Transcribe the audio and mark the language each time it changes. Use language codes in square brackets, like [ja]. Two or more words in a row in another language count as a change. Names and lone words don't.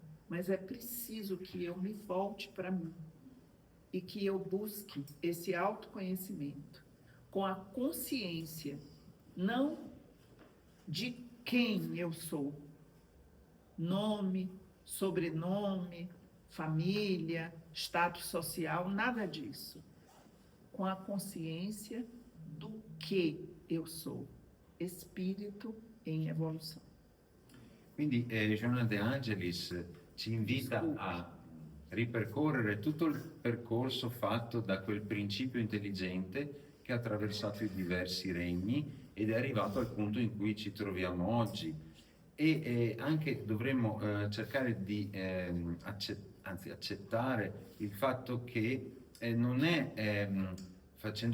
[pt] Mas é preciso que eu me volte para mim e que eu busque esse autoconhecimento com a consciência, não de quem eu sou, nome, sobrenome, família, status social, nada disso. Com a consciência do que eu sou, espírito em evolução. [it] Quindi Joanna De Angelis ci invita a ripercorrere tutto il percorso fatto da quel principio intelligente che ha attraversato i diversi regni ed è arrivato al punto in cui ci troviamo oggi. E anche dovremmo cercare di accettare il fatto che non è facendo